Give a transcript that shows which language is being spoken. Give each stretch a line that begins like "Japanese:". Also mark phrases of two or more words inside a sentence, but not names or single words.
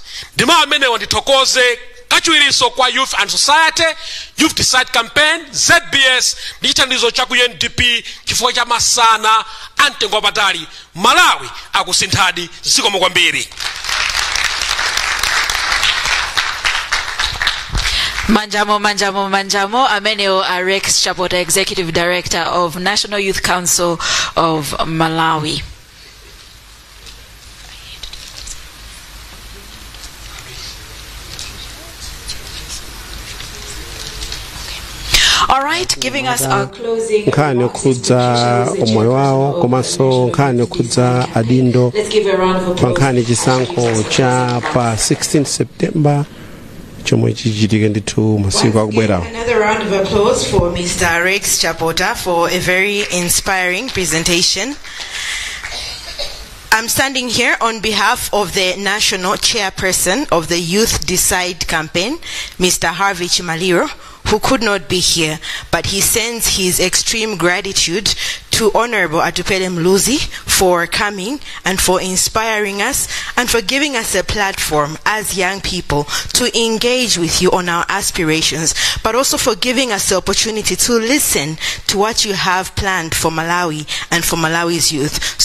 Nyanja: Ndima amenewa ndithokoze kachiwiriso kwa Youth and Society, Youth Decide Campaign, ZBS ndi chithandizo cha ku UNDP chifukwa cha masana amtengo wapatali. Malawi akusinthadi, zikomo kwambiri. Manjamo ameneo Rex Chapota,
English: Executive Director of
Nyanja: National Youth Council of Malawi.
English: All right, giving us our closing.
Nyanja: Nkhani yokhudza omwoyo wawo komanso nkhani yokhudza adindo pa nkhani chisankho cha pa 16 September chomwe chichitike ndithu masiku akubwerawo.
English: Another round of applause for Mr. Rex Chapota for a very inspiring presentation. I'm standing here on behalf of the National Chairperson of the Youth Decide Campaign, Mr. Harvey Chimaliro, who could not be here, but he sends his extreme gratitude to Honorable Atupere Muluzi for coming and for inspiring us and for giving us a platform as young people to engage with you on our aspirations, but also for giving us the opportunity to listen to what you have planned for Malawi and for Malawi's youth.